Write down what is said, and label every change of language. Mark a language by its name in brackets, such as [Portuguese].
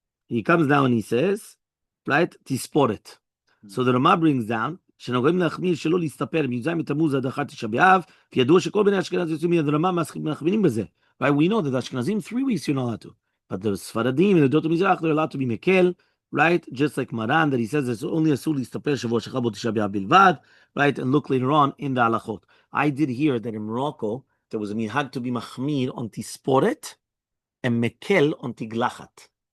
[English] He comes down and he says, right, tisporet. [Hebrew] So the Rama brings down, שנוגעים להחמיר שלא להסתפר מי"ז בתמוז עד אחת תשעה באב, כי ידוע שכל בני אשכנז יוצאים מיד רמה מכווינים בזה. [English] Right, we know that Ashkenazim 3 weeks you're not allowed to. But the Sfaradim and the Dot Mizrach, they're allowed to be mekel, right? Just like Maran, that he says it's only asur [Hebrew] להסתפר שבוע שחל בו תשעה באב בלבד, [English] right? And look later on in the halachot. I did hear that in Morocco, there was a minhag to be machmir on tisporet and mekel on tiglachat.